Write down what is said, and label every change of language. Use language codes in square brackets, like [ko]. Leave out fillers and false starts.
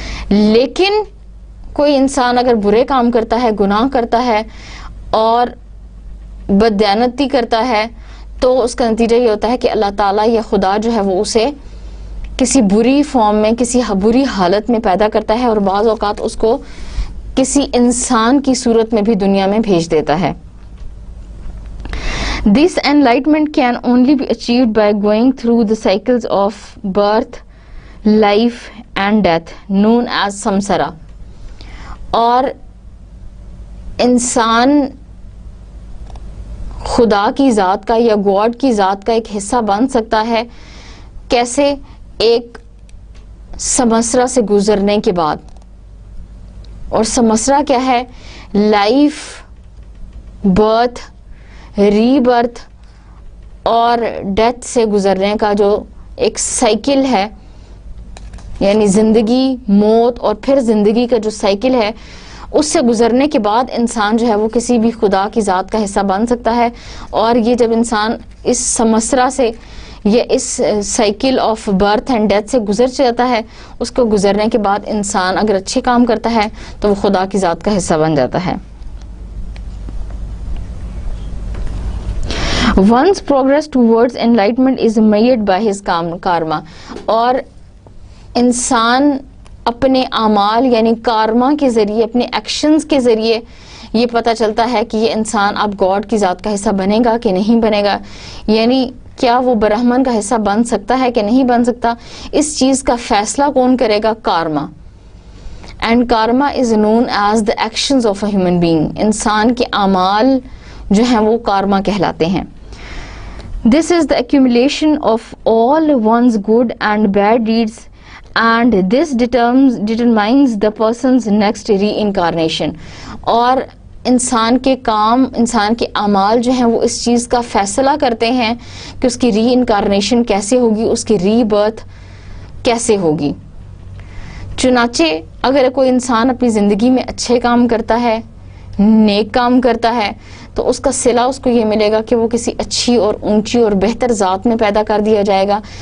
[ur] لیکن کوئی انسان اگر برے کام کرتا ہے, گناہ کرتا ہے اور بددیانتی کرتا ہے, تو اس کا نتیجہ یہ ہوتا ہے کہ اللہ تعالیٰ یا خدا جو ہے وہ اسے کسی بری فارم میں, کسی بری حالت میں پیدا کرتا ہے, اور بعض اوقات اس کو کسی انسان کی صورت میں بھی دنیا میں بھیج دیتا ہے. [en] This enlightenment can only be achieved by going through the cycles of birth, life and death known as samsara. [ur] اور انسان خدا کی ذات کا یا گاڈ کی ذات کا ایک حصہ بن سکتا ہے کیسے؟ ایک سمسرا سے گزرنے کے بعد. اور سمسرا کیا ہے؟ لائف, برتھ, ری برتھ اور ڈیتھ سے گزرنے کا جو ایک سائیکل ہے, یعنی زندگی, موت اور پھر زندگی کا جو سائیکل ہے, اس سے گزرنے کے بعد انسان جو ہے وہ کسی بھی خدا کی ذات کا حصہ بن سکتا ہے. اور یہ جب انسان اس سمسرا سے یا اس cycle of birth and death سے گزر جاتا ہے, اس کو گزرنے کے بعد انسان اگر اچھے کام کرتا ہے تو وہ خدا کی ذات کا حصہ بن جاتا ہے. [en] One's progress towards enlightenment is made by his karma. [ur] اور انسان اپنے اعمال یعنی کارما کے ذریعے, اپنے ایکشنز کے ذریعے یہ پتہ چلتا ہے کہ یہ انسان اب گاڈ کی ذات کا حصہ بنے گا کہ نہیں بنے گا, یعنی کیا وہ برہمن کا حصہ بن سکتا ہے کہ نہیں بن سکتا. اس چیز کا فیصلہ کون کرے گا؟ Karma. [en] And karma is known as the actions of a human being. [ur] انسان کے اعمال جو ہیں وہ کارما کہلاتے ہیں. [en] This is the accumulation of all one's good and bad deeds, and this determines the person's next reincarnation. [ur] اور انسان کے کام, انسان کے اعمال جو ہیں وہ اس چیز کا فیصلہ کرتے ہیں کہ اس کی ری انکارنیشن کیسے ہوگی, اس کی ری برتھ کیسے ہوگی. چنانچہ اگر کوئی انسان اپنی زندگی میں اچھے کام کرتا ہے, نیک کام کرتا ہے, تو اس کا صلہ اس کو یہ ملے گا کہ وہ کسی اچھی اور اونچی اور بہتر ذات میں پیدا کر دیا جائے گا.